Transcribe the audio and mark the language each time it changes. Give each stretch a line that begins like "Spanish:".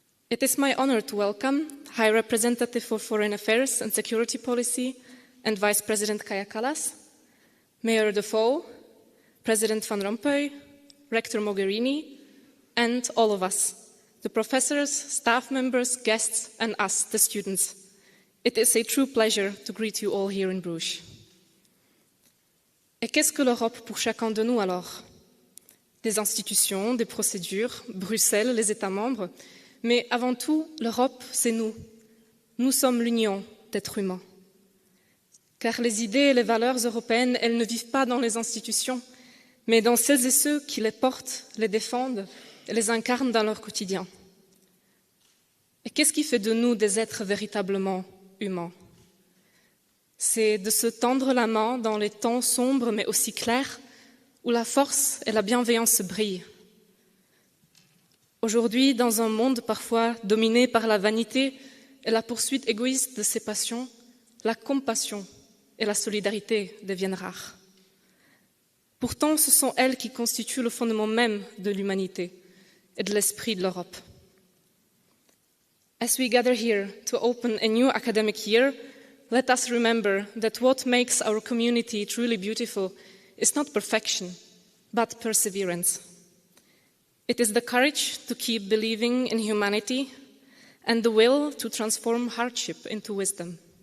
English: It is my honor to welcome High Representative for Foreign Affairs and Security Policy and Vice President Kaja KALLAS, Mayor Defoe, President Van Rompuy, Rector Mogherini, and all of us, the professors, staff members, guests, and us, the students. It is a true pleasure to greet you all here in Bruges.
French: Et qu'est-ce que l'Europe pour chacun de nous alors? Des institutions, des procédures, Bruxelles, les États membres, mais avant tout, l'Europe, c'est nous. Nous sommes l'union d'êtres humains. Car les idées et les valeurs européennes, elles ne vivent pas dans les institutions, mais dans celles et ceux qui les portent, les défendent et les incarnent dans leur quotidien. Et qu'est-ce qui fait de nous des êtres véritablement humains? C'est de se tendre la main dans les temps sombres mais aussi clairs, où la force et la bienveillance brillent. Aujourd'hui, dans un monde parfois dominé par la vanité et la poursuite égoïste de ses passions, la compassion et la solidarité deviennent rares. Pourtant, ce sont elles qui constituent le fondement même de l'humanité et de l'esprit de l'Europe.
English: As we gather here to open a new academic year, let us remember that what makes our community truly beautiful is not perfection, but perseverance. It is the courage to keep believing in humanity and the will to transform hardship into wisdom.